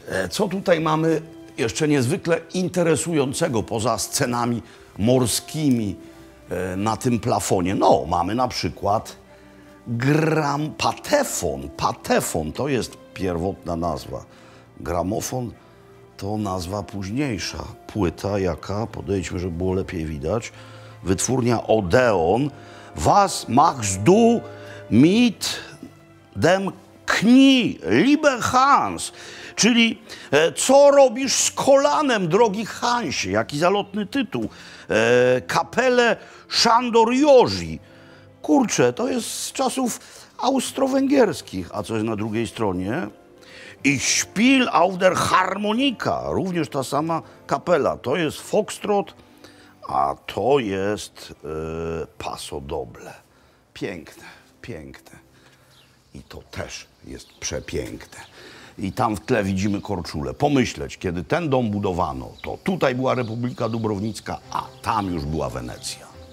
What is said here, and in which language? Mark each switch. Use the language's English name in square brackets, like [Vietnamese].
[Polish] Co tutaj mamy jeszcze niezwykle interesującego poza scenami morskimi na tym plafonie? No, mamy na przykład patefon. Patefon to jest pierwotna nazwa. Gramofon to nazwa późniejsza. Płyta jaka? Podejdźmy, żeby było lepiej widać. Wytwórnia Odeon. [German] Was machst du mit dem Knie, lieber Hans? [Polish] Czyli co robisz z kolanem, drogi Hansie? Jaki zalotny tytuł. Kapelę Szandor-Joży. Kurczę, to jest z czasów austro-węgierskich. A co jest na drugiej stronie? [German] Ich spiel auf der Harmonika. [Polish] Również ta sama kapela. To jest foxtrot, a to jest paso doble. Piękne, piękne. I to też jest przepiękne. I tam w tle widzimy Korczulę. Pomyśleć, kiedy ten dom budowano, to tutaj była Republika Dubrownicka, a tam już była Wenecja.